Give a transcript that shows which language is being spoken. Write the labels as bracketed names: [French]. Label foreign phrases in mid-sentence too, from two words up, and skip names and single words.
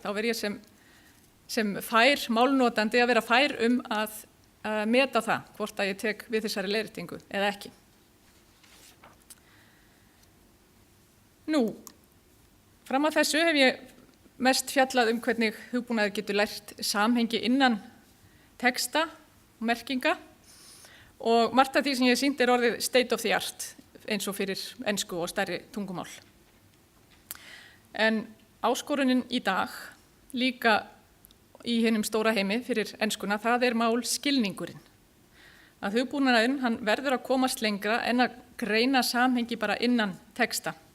[Icelandic] Þá verð ég sem fær málnotandi að vera fær að meta það hvort að ég tek við þessari leiðréttingu eða ekki. Nú, fram að þessu hef ég mest fjallað hvernig hugbúnaður getur lært samhengi innan texta og merkinga og margt af því sem ég sýnt orðið [English] state of the art [Icelandic] eins og fyrir ensku og stærri tungumál. En áskorunin í dag, líka í hinum stóra heimi fyrir enskuna, það málskilningurinn. Að hugbúnaðurinn, hann verður að komast lengra en að greina samhengi bara innan texta.